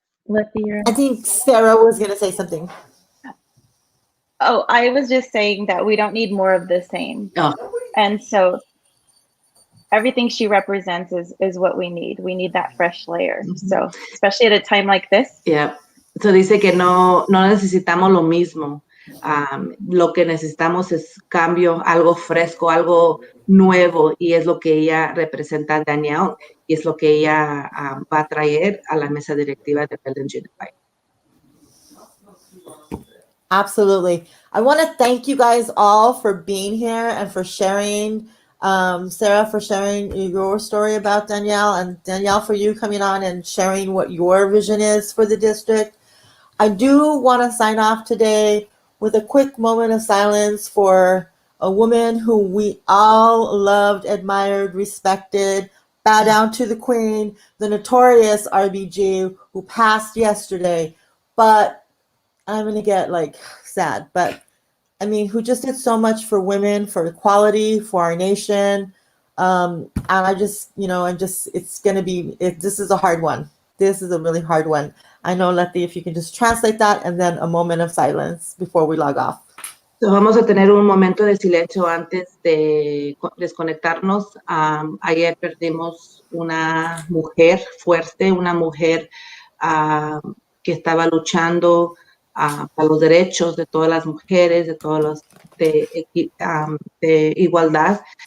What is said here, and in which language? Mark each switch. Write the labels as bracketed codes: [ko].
[en] I think Sarah was going to say something. Oh, I was just saying that we don't need more of the same. Oh. And so everything she represents is what we need. We need that fresh layer. So especially at a time like this. Yeah. [es] So dice que no necesitamos lo mismo. Lo que necesitamos es cambio, algo fresco, algo nuevo, y es lo que ella representa a Danielle, y es lo que ella va a traer a la mesa directiva de Redlands Unified. [en] Absolutely. I want to thank you guys all for being here and for sharing, Sarah, for sharing your story about Danielle, and Danielle, for you coming on and sharing what your vision is for the district. I do want to sign off today with a quick moment of silence for a woman who we all loved, admired, respected. Bow down to the queen, the notorious RBG, who passed yesterday. But I'm going to get sad, but I mean, who just did so much for women, for equality, for our nation. And I just, it's going to be, this is a hard one. This is a really hard one. I know, Letty, if you can just translate that, and then a moment of silence before we log off. [es] So vamos a tener un momento de silencio antes de desconectarnos. Ayer perdimos una mujer fuerte, una mujer que estaba luchando para los derechos de todas las mujeres, de todos los de igualdad.